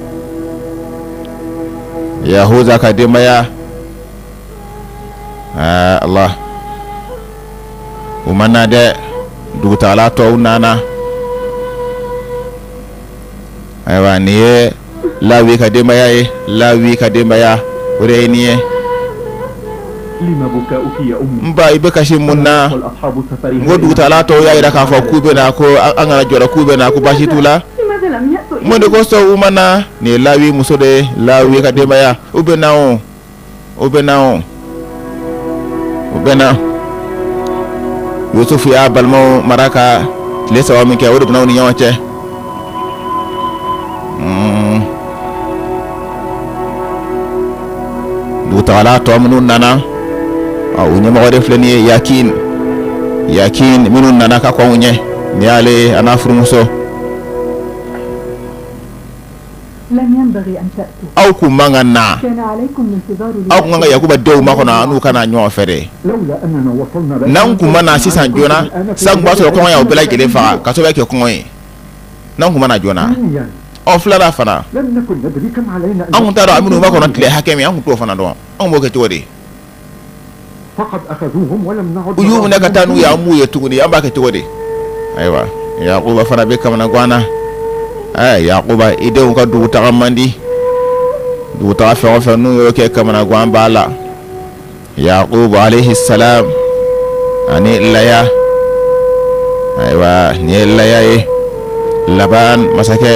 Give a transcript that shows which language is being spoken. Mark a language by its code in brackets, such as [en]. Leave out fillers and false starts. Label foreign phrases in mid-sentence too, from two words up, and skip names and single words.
[bm] Yahuza ka denbaya Allah o mana dɛ dugutagala tɔw nana ayiwa nin ye Lawi ka denbaya ye Lawi ka denbaya o de ye nin ye [ar] لما بكاؤك يا أمي [bm] n ba i bɛ kasi mun na [ar] والأصحاب [bm] n [ar] سفرها [bm] ko dugutagala tɔw y'a yira k'a fɔ k'u bɛ na ko an kana jɔrɔ k'u bɛ na ko baasi t'u la [ar] لماذا لم يأتوا [bm] mun de ko sɔn u mana nin ye Lawi muso de ye Lawi ka denbaya u bɛ na o bɛ na o bɛ na Yusufu y'a balimaw mara ka tile saba min kɛ o de bɛna u ni ɲɔgɔn cɛ dugutagala tɔ minnu nana u ɲɛmɔgɔ de filɛ nin ye Yakin minnu nana ka kɔn u ɲɛ ni y'ale a n'a furumuso [ar] لم ينبغي أن تأتوا [bm] aw kun man ka na [ar] كان عليكم الانتظار [bm] aw kun kan ka Yakuba denw makɔnɔ an'u kana ɲɔgɔn fɛ de [ar] لولا أننا وصلنا [bm] n'an kun ma na sisan joona san kun b'a sɔrɔ kɔngɔ y'aw bɛɛ lajɛlen faga ka sababu kɛ kɔngɔ ye n'an kun ma na joona [ar] ثانيا [bm] ɔ filanan fana [ar] لم نكن ندري كم علينا [bm] an kun t'a dɔn an minnu makɔnɔ tile hakɛ min an kun t'o fana dɔn an b'o kɛ cogo di [ar] فقد أخذوهم ولم نعد [bm] u y'u minɛ ka taa n'u ye an b'u ye tuguni an b'a kɛ cogo di ayiwa Yakuba fana bɛ kamana gan na Yakuba i denw ka dugutaga man di dugutaga fɛn o fɛn n'u y'o kɛ kamana gan b'a la Yakubu [ar] عليه السلام [bm] ani Laya ayiwa nin ye Laya ye Laban masakɛ